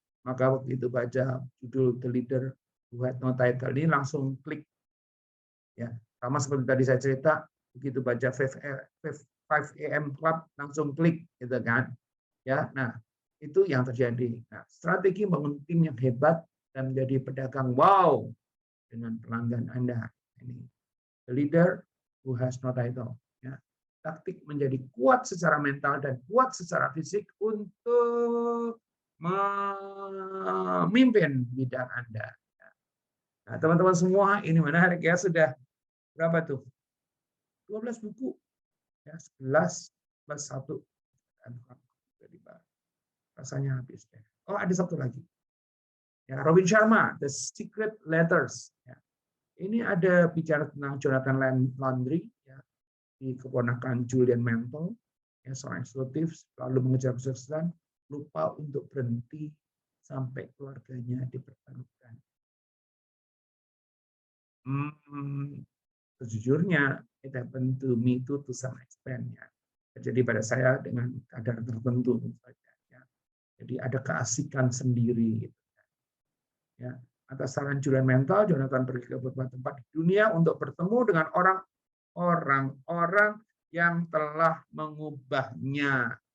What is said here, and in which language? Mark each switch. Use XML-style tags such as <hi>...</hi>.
<id>Maka begitu baca judul The Leader Who Had No Title ini langsung klik ya, sama seperti tadi saya cerita, begitu baca 5 AM Club langsung klik gitu kan ya. Nah itu yang terjadi. Nah, strategi membangun tim yang hebat dan menjadi pedagang wow dengan pelanggan Anda. Ini the leader who has no title. Ya. Taktik menjadi kuat secara mental dan kuat secara fisik untuk memimpin bidang Anda. Nah, teman-teman semua, ini menarik ya, sudah berapa tuh? 12 buku. Ya, 11 plus 1. Rasanya habis deh. Oh, ada satu lagi. Ya, Robin Sharma, The Secret Letters. Ya. Ini ada bicara tentang Jonathan Landry, ya, di keponakan Julian Mantle, ya, seorang eksekutif lalu mengejar kesuksesan, lupa untuk berhenti sampai keluarganya dipertaruhkan. Sejujurnya,</id> <en>it happened to me to some extent.</en> <id>Ya. Terjadi pada saya dengan kadar tertentu. Ya. Jadi ada keasikan sendiri. Gitu. Ya. Atas saran Julian Mantle, Jonathan pergi ke beberapa tempat di dunia untuk bertemu dengan orang-orang yang telah mengubahnya.</id>